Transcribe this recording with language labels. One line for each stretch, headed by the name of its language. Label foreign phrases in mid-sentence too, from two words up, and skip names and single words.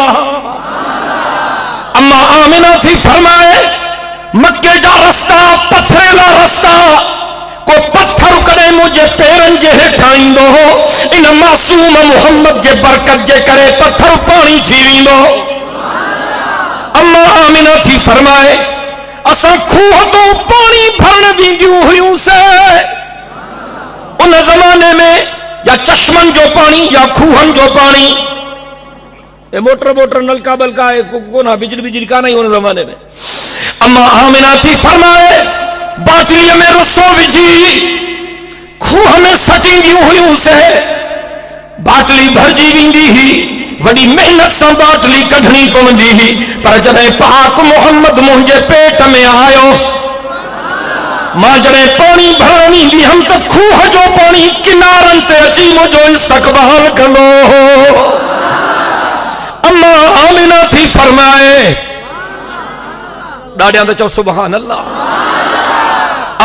Sindhi: अम्मा आमिना थी फरमाए मक्के जा रस्ता पथरेला रस्ता को पत्थर कॾहिं मुंहिंजे पेरनि जे हेठां ईंदो हो इन मासूम मुहम्मद जे बरकत जे करे पत्थर पाणी थी वेंदो। अम्मा आमिना थी फरमाए असां खूह तो पाणी भरण वेंदियूं हुयूं से उन ज़माने में या चश्मन जो पाणी या खूहन जो पाणी ए मोटर नलका बलका कोना बिजली
Hindi: बिजली का नहीं
Sindhi: उन जमाने में। अम्मा आमिना थी फरमाए बाटली में रसो विझी खूह में सटींदियूं हुयूं से बाटली भरजी वेंदी ही वडी मेहनत से बाटली कढणी पवंदी ही पर जॾहिं पाक मोहम्मद मुंहिंजे पेट में आयो मां जॾहिं पाणी भरण वेंदी हम त खूह जो पाणी किनारनि ते अची मुंहिंजो इस्तक़बाल कंदो हो। अम्मा आमिना थी फरमाए ॾाढियां त चओ
Arabic: سبحان الله.